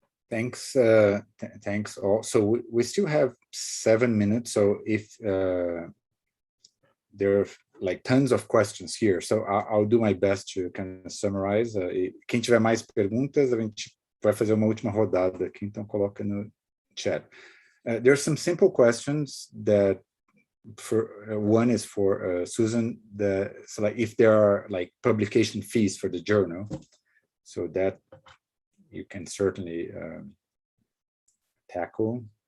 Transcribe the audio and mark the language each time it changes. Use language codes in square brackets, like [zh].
[en] Thanks. Thanks all. So we still have 7 minutes. So if there are like tons of questions here, so I'll do my best to kind of summarize. [pt] Quem tiver mais perguntas, a gente vai fazer uma última rodada aqui, então coloca no chat. [en] There are some simple questions that one is for Susan, so like if there are like publication fees for the journal, so that you can certainly tackle.